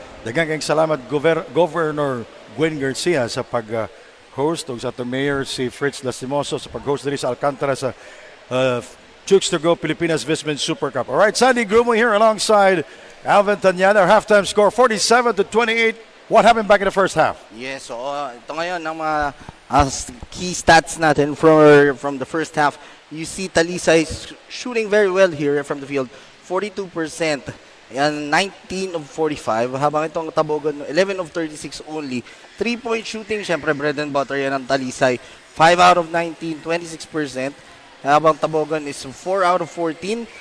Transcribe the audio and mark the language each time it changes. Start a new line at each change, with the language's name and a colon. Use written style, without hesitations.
Cebuano: Daghang kayong salamat, Governor Gwen Garcia, sa pag-host, ug sa ato Mayor si Fritz Lastimoso sa pag-host diri sa Alcantara sa Chooks to Go Pilipinas Vismin Super Cup.
English: All right, Sandy Grumo here alongside Alvin Tanyana. Our halftime score 47-28. What happened back in the first half? Yes, so
Filipino: ito ngayon ang mga
English: key stats
Filipino: natin
English: from the first half. You see Talisay shooting very well here from the field. 42%, and 19 of 45.
Filipino: Habang itong
English: Tabogon, 11 of 36 only. 3-point shooting,
Filipino: syempre
English: bread and butter
Filipino: yan ang
English: Talisay. 5 out of 19, 26%.
Filipino: Habang
English: Tabogon is 4 out of 14.